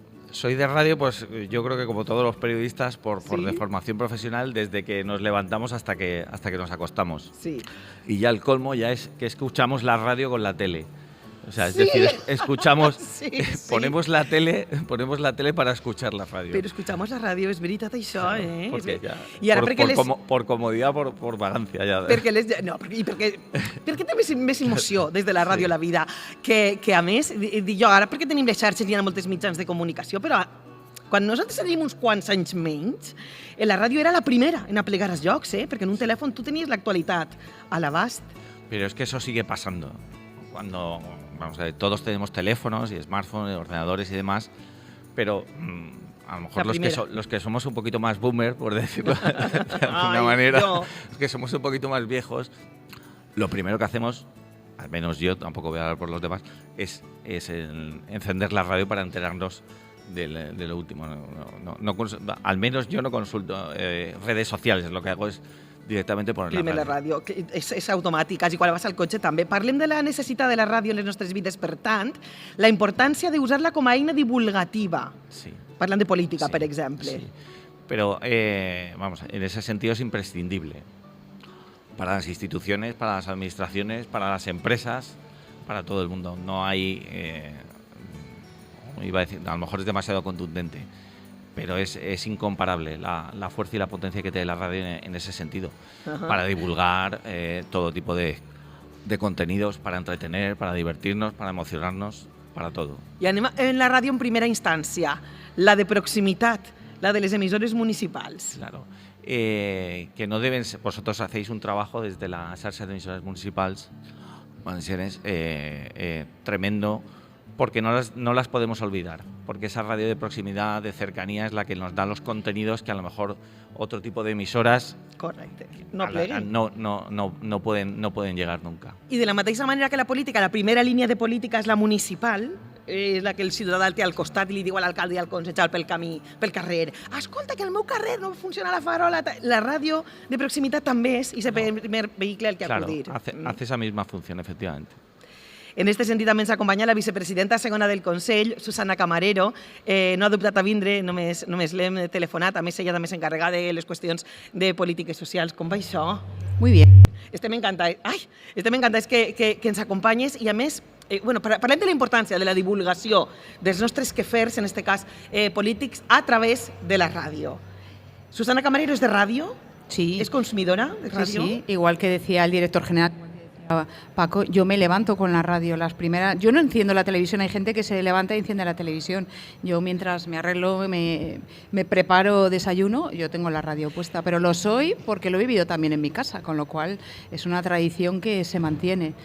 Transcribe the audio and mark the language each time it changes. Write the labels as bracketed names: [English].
[Spanish] Soy de radio, pues yo creo que como todos los periodistas, por de formación profesional, desde que nos levantamos hasta que nos acostamos. Sí. Y ya el colmo ya es que escuchamos la radio con la tele. O sea, es decir, escuchamos, ponemos la tele para escuchar la radio. [Catalan] Però escuchamos la ràdio, és veritat això, eh? [Spanish] Porque ya, [Catalan] I ara [Spanish] por comodidad, por vagancia ja. [Catalan] Perquè té més emoció des de la ràdio a la vida, que a més, dic jo, ara perquè tenim les xarxes i hi ha moltes mitjans de comunicació, però quan nosaltres teníem uns quants anys menys, la ràdio era la primera en aplegar els llocs, perquè en un telèfon tu tenies l'actualitat a l'abast. [Spanish] Pero es que eso sigue pasando. Cuando, vamos a ver, todos tenemos teléfonos y smartphones, ordenadores y demás, pero a lo mejor los que somos un poquito más boomer, por decirlo de alguna manera, los que somos un poquito más viejos, lo primero que hacemos, al menos yo, tampoco voy a hablar por los demás, es encender la radio para enterarnos de lo último. Al menos yo no consulto redes sociales, lo que hago es [Catalan] directament per la ràdio. És automàtic, quasi quan vas al cotxe també. Parlem de la necessitat de la ràdio en les nostres vides, per tant, la importància d'usar-la com a eina divulgativa. Sí. Parlant de política, per exemple. Sí. [Spanish] Pero, en ese sentido es imprescindible para las instituciones, para las administraciones, para las empresas, para todo el mundo. No hay, iba a decir, a lo mejor es demasiado contundente, pero es incomparable la fuerza y la potencia que tiene la radio en ese sentido, para divulgar todo tipo de contenidos, para entretener, para divertirnos, para emocionarnos, para todo. [Catalan] I anem en la ràdio en primera instància, la de proximitat, la de les emissores municipals. [Spanish] Claro, que no deben ser, vosotros hacéis un trabajo desde la xarxa de emisoras municipals valencianes tremendo, porque no las podemos olvidar, porque esa radio de proximidad, de cercanía, es la que nos da los contenidos que a lo mejor otro tipo de emisoras no pueden llegar nunca. [Catalan] I de la mateixa manera que la política, la primera línia de política és la municipal, és la que el ciutadà té al costat i li diu a l'alcalde i al concejal pel camí, pel carrer: escolta, que al meu carrer no funciona la farola. La ràdio de proximitat també és el primer vehicle al que acudir. [Spanish] Claro, hace esa misma función, efectivamente. [Catalan] En este sentit també ens acompanya la vicepresidenta segona del Consell, Susana Camarero. No ha dubtat a vindre, només l'hem telefonat. A més, ella també s'encarrega de les qüestions de polítiques socials. Com va això? [Spanish] Muy bien. [Catalan] Estem encantats que ens acompanyes i, a més, parlem de la importància de la divulgació dels nostres quefers, en aquest cas polítics, a través de la ràdio. Susana Camarero és de ràdio? Sí. [Spanish] ¿Es consumidora de radio? Sí, igual que decía el director general Paco, yo me levanto con la radio. Yo no enciendo la televisión, hay gente que se levanta y enciende la televisión. Yo mientras me arreglo, me preparo desayuno, yo tengo la radio puesta, pero lo soy porque lo he vivido también en mi casa, con lo cual es una tradición que se mantiene.